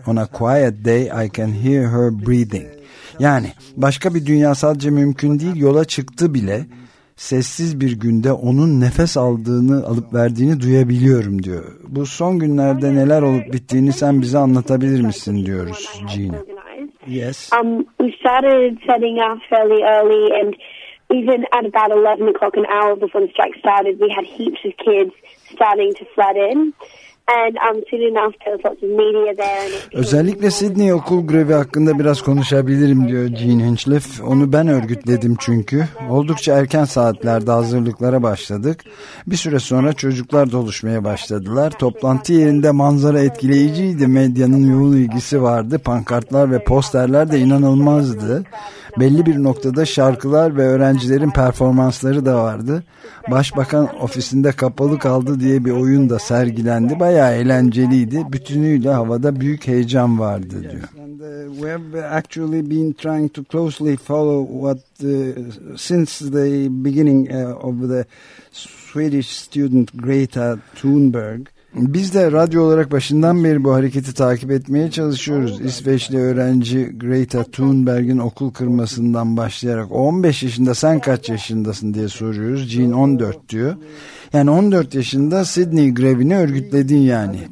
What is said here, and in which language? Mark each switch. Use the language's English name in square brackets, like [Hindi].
[English] On a quiet day I can hear her breathing. [Turkish] Yani başka bir dünya sadece mümkün değil, yola çıktı bile sessiz bir günde onun nefes aldığını, alıp verdiğini duyabiliyorum diyor. Bu son günlerde neler olup bittiğini sen bize anlatabilir misin diyoruz Gina. [English] Yes. We started setting off fairly early and even at about 11 o'clock, an hour before the strike started, we had heaps of kids starting to flood in. And soon enough, there was lots of media there. [Turkish] Özellikle Sydney okul grevi hakkında biraz konuşabilirim diyor Jean Hinchliffe. Onu ben örgütledim çünkü. Oldukça erken saatlerde hazırlıklara başladık. Bir süre sonra çocuklar doluşmaya başladılar. Toplantı yerinde manzara etkileyiciydi. Medyanın yoğun ilgisi vardı. Pankartlar ve posterler de inanılmazdı. Belli bir noktada şarkılar ve öğrencilerin performansları da vardı. Başbakan ofisinde kapalı kaldı diye bir oyun da sergilendi. Bayağı eğlenceliydi. Bütünüyle havada büyük heyecan vardı diyor. [English] We have actually been trying to closely follow what since the beginning of the Swedish student Greta Thunberg. [Turkish] Biz de radyo olarak başından beri bu hareketi takip etmeye çalışıyoruz. İsveçli öğrenci Greta Thunberg'in okul kırmasından başlayarak 15 yaşında sen kaç yaşındasın diye soruyoruz. Jean 14 diyor. Yani 14 yaşında Sydney grevini örgütledin yani.